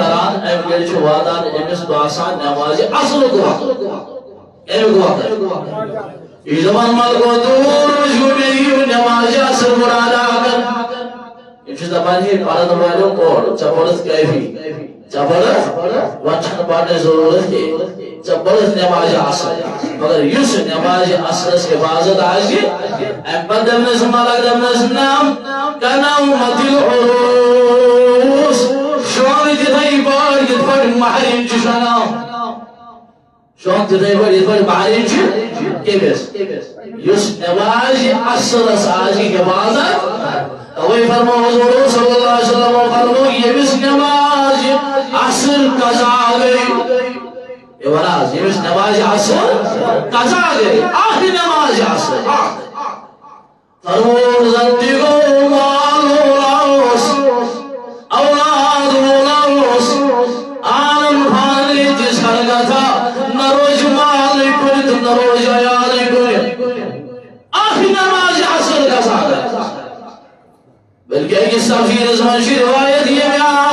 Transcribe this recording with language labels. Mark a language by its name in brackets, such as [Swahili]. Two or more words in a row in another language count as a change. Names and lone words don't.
[Kashmiri] کران امہِ گرِ چھُ واتان أمِس باسان نٮ۪مازِ اصلُک وقت امیُک وقت یہِ چھُ دپان ملکو دوٗر وٕچھِو مےٚ یِیِو نٮ۪مازِ اصل مُرادا کر یِم چھِ دپان ہے پرن والیو کوٚر ژےٚ پوٚرُتھ کٲفی ژےٚ پوٚرُتھ وۄنۍ چھنہٕ پرنٕچ ضروٗرت کینٛہہ ژےٚ پوٚرُتھ نٮ۪مازِ اصل مگر یُس نٮ۪مازِ اصلس حفاظت آسہِ امہِ پتہٕ دپنس ملک دپنس نام کنومت العروس شون تتھائی پٲٹھۍ یِتھ پٲٹھۍ مہرِنۍ چھِ شۄنگان شون تتھائی پٲٹھۍ یِتھ پٲٹھۍ مہرِنۍ چھِ کٔمِس یُس نٮ۪مازِ اصلس آسہِ حفاظت توے فرمو حضور [Arabic] صلی اللہ علیہ وسلم [Kashmiri] فرمو ییٚمِس نٮ۪مازِ اصل قضا گٔے یہ وراز ییٚمِس نٮ۪مازِ اصل قضا گٔے اکھ نٮ۪مازِ اصل فرمو زن تہِ گوٚو مال وولاوس اولاد وولاوس عالم فانٕے تہِ سرگتا نہ روزِ مالٕے کُنہِ تہٕ نہ روزِ عیالٕے کُنہِ اکھ نٮ۪مازِ اصل قضا گٔے بلکہ أکِس تفسیٖرس منٛز چھِ روایت ییٚمہِ